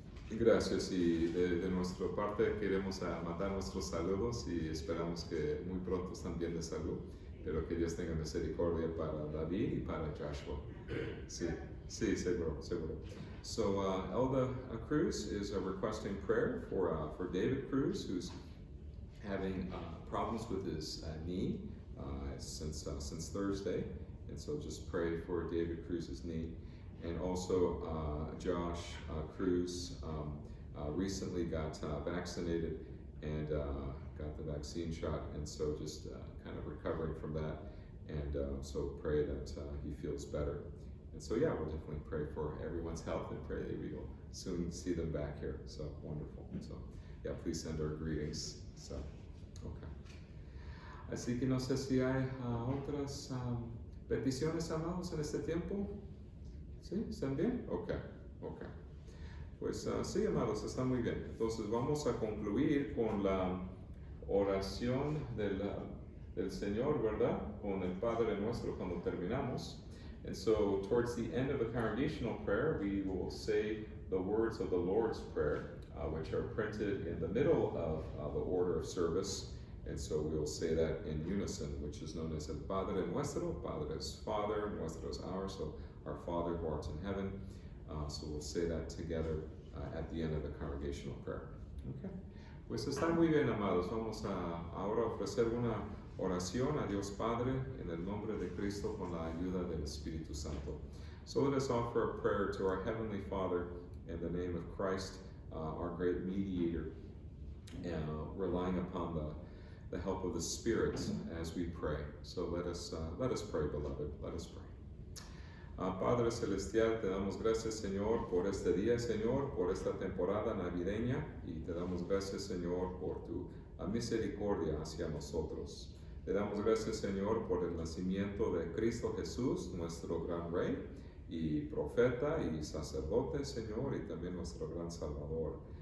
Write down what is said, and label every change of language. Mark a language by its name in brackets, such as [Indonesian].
[Spanish] Gracias, y de nuestra parte queremos mandar nuestros saludos y esperamos que muy pronto estén bien de salud, pero que Dios tenga misericordia para David y para Joshua. Sí, seguro. [English] So Elda Cruz is requesting prayer for David Cruz, who's having problems with his knee since Thursday, and so just pray for David Cruz's knee. And also Josh Cruz recently got vaccinated and got the vaccine shot, and so just kind of recovering from that, and so pray that he feels better. And so yeah, we'll definitely pray for everyone's health and pray that we will soon see them back here. So wonderful. So yeah, please send our greetings. So, okay. [Spanish] Así que no sé si hay otras peticiones, amados, en este tiempo. ¿Sí? ¿Están bien? Ok. Pues sí, amados, está muy bien. Entonces vamos a concluir con la oración del Señor, ¿verdad? Con el Padre Nuestro cuando terminamos. [English] And so towards the end of the congregational prayer, we will say the words of the Lord's Prayer, which are printed in the middle of the order of service. And so we'll say that in unison, which is known as El Padre Nuestro. Padre is Father, Nuestro is ours, so our Father who art in heaven. So we'll say that together at the end of the congregational prayer. Okay. [Spanish] Pues está muy bien, amados. Vamos a ahora ofrecer una oración a Dios Padre en el nombre de Cristo con la ayuda del Espíritu Santo. [English] So let us offer a prayer to our Heavenly Father in the name of Christ, our great mediator, relying upon the help of the Spirit as we pray. So let us pray, beloved. Let us pray. [Spanish] Padre Celestial, te damos gracias, Señor, por este día, Señor, por esta temporada navideña, y te damos gracias, Señor, por tu misericordia hacia nosotros. Te damos gracias, Señor, por el nacimiento de Cristo Jesús, nuestro gran Rey y profeta y sacerdote, Señor, y también nuestro gran Salvador.